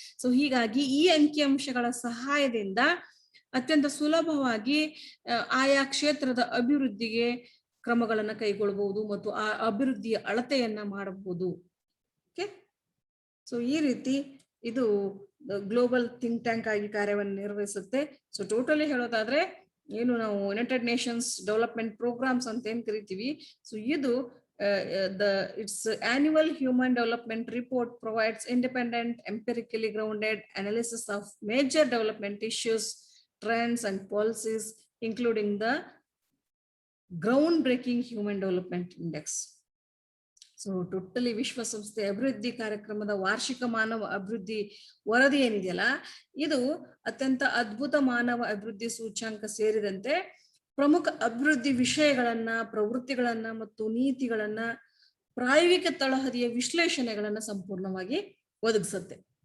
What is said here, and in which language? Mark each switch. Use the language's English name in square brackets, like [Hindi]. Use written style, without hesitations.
[Kannada] So ಹೀಗಾಗಿ ಈ ಅಂಕಿ ಅಂಶಗಳ ಸಹಾಯದಿಂದ ಅತ್ಯಂತ ಸುಲಭವಾಗಿ ಆಯಾ ಕ್ಷೇತ್ರದ ಅಭಿವೃದ್ಧಿಗೆ ಕ್ರಮಗಳನ್ನ ಕೈಗೊಳ್ಳಬಹುದು ಮತ್ತು ಆ ಅಭಿವೃದ್ಧಿಯ ಅಳತೆಯನ್ನ ಮಾಡಬಹುದು. ಓಕೆ, ಸೊ ಈ ರೀತಿ ಇದು ಗ್ಲೋಬಲ್ ಥಿಂಕ್ ಟ್ಯಾಂಕ್ ಆಗಿ ಕಾರ್ಯವನ್ನು ನಿರ್ವಹಿಸುತ್ತೆ. ಸೊ ಟೋಟಲಿ ಹೇಳೋದಾದ್ರೆ ಏನು ನಾವು ಯುನೈಟೆಡ್ ನೇಷನ್ಸ್ ಡೆವಲಪ್ಮೆಂಟ್ ಪ್ರೋಗ್ರಾಮ್ಸ್ ಅಂತ ಏನ್ ಕರಿತೀವಿ, ಸೊ ಇದು [English] its annual human development report provides independent, empirically grounded analysis of major development issues, trends and policies, including the groundbreaking human development index. [Kannada] So totally ವಿಶ್ವಸಂಸ್ಥೆ ಅಭಿವೃದ್ಧಿ ಕಾರ್ಯಕ್ರಮದ ವಾರ್ಷಿಕ ಮಾನವ ಅಭಿವೃದ್ಧಿ ವರದಿ ಏನಿದೆಯಲ್ಲ, ಇದು ಅತ್ಯಂತ ಅದ್ಭುತ ಮಾನವ ಅಭಿವೃದ್ಧಿ ಸೂಚ್ಯಾಂಕ ಸೇರಿದಂತೆ ಪ್ರಮುಖ ಅಭಿವೃದ್ಧಿ ವಿಷಯಗಳನ್ನ, ಪ್ರವೃತ್ತಿಗಳನ್ನ ಮತ್ತು ನೀತಿಗಳನ್ನ, ಪ್ರಾಯೋಗಿಕ ತಳಹದಿಯ ವಿಶ್ಲೇಷಣೆಗಳನ್ನ ಸಂಪೂರ್ಣವಾಗಿ ಒದಗಿಸುತ್ತೆ.